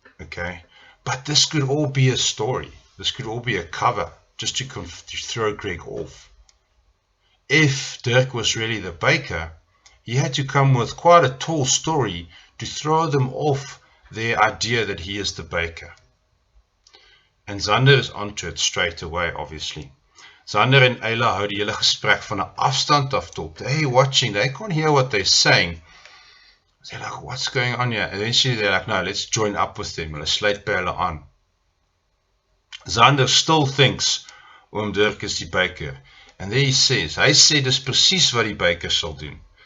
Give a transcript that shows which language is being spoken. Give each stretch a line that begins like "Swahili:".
English: Okay, but this could all be a story. This could all be a cover just to throw Greg off. If Dirk was really the baker, he had to come with quite a tall story to throw them off their idea that he is the baker. And Xander is onto it straight away, obviously.
Afrikaans: Xander and Ayla hou die hele gesprek van 'n afstand af top.
English: They're watching, they can't hear what they're saying. They're like, what's going on here? And eventually they're like, no, let's join up with them.
Afrikaans: Hulle sluit by hulle aan.
English: Xander still thinks Oom Dirk is die baker. And there he says,
Afrikaans: hy sê dis presies wat die baker sal doen.